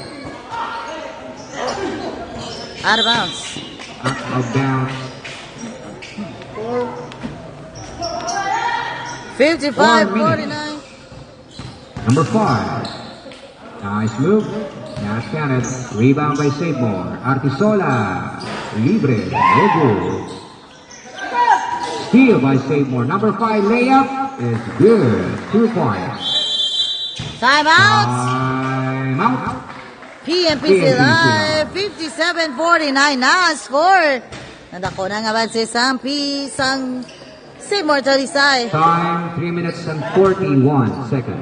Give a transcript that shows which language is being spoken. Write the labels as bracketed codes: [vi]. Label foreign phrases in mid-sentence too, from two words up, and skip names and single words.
[en] Out of bounds. Out of bounds. 55-49. Number 5. Nice move. Nash Cannon. Rebound by Savemore. Artisola. Libre. No good. Steal by Savemore. Number 5 layup is good. 2 points. Timeout. Timeout. [tl] PNP sila. 57-49 na ang score. [hil] Nadako na nga ba si Sampi sang Save More to Lisay. [en] Time 3 minutes and 41 seconds.